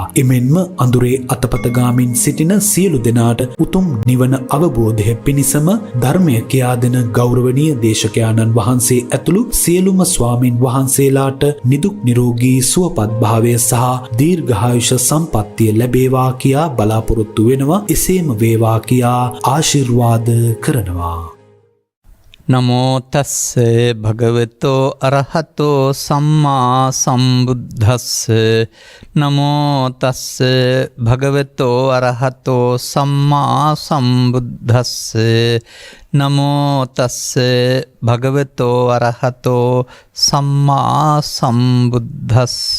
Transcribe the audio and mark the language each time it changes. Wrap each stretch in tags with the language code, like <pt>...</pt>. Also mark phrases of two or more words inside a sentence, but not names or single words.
<si>එමෙන්ම අඳුරේ අතපත ගාමින් සිටින සියලු දෙනාට උතුම් නිවන අවබෝධය පිණිසම ධර්මය කියා දෙන ගෞරවනීය දේශකයාණන් වහන්සේ ඇතුළු සියලුම ස්වාමින් වහන්සේලාට නිදුක් නිරෝගී සුවපත් භාවය සහ දීර්ඝායුෂ සම්පන්නිය ලැබේවා කියා බලාපොරොත්තු වෙනවා. එසේම වේවා කියා ආශිර්වාද කරනවා.</si> <pi>නමෝ තස්ස භගවතෝ අරහතෝ සම්මා සම්බුද්දස්ස. නමෝ තස්ස භගවතෝ අරහතෝ සම්මා සම්බුද්දස්ස. නමෝ තස්ස භගවතෝ අරහතෝ සම්මා සම්බුද්දස්ස.</pi>